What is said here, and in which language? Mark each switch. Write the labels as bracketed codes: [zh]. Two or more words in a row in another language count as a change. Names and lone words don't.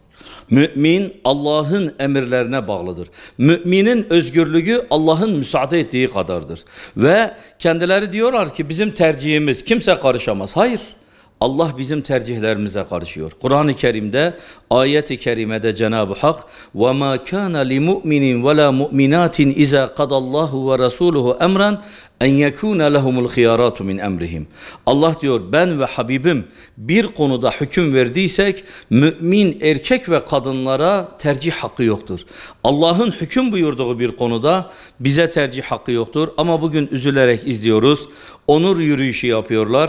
[tr] Mümin Allah'ın emirlerine bağlıdır. Müminin özgürlüğü Allah'ın müsaade ettiği kadardır. Ve kendileri diyorlar ki bizim tercihimiz kimse karışamaz. Hayır. Allah bizim tercihlerimize karışıyor. Kur'an-ı Kerim'de ayet-i kerimede Cenab-ı Hak [ar] وَمَا كَانَ لِمُؤْمِنٍ وَلَا مُؤْمِنَاتٍ اِذَا قَدَ اللّٰهُ وَرَسُولُهُ اَمْرًا اَنْ يَكُونَ لَهُمُ الْخِيَارَاتُ مِنْ اَمْرِهِمْ. [tr] Allah diyor ben ve Habibim bir konuda hüküm verdiysek mümin erkek ve kadınlara tercih hakkı yoktur. Allah'ın hüküm buyurduğu bir konuda bize tercih hakkı yoktur. Ama bugün üzülerek izliyoruz. Onur yürüyüşü yapıyorlar.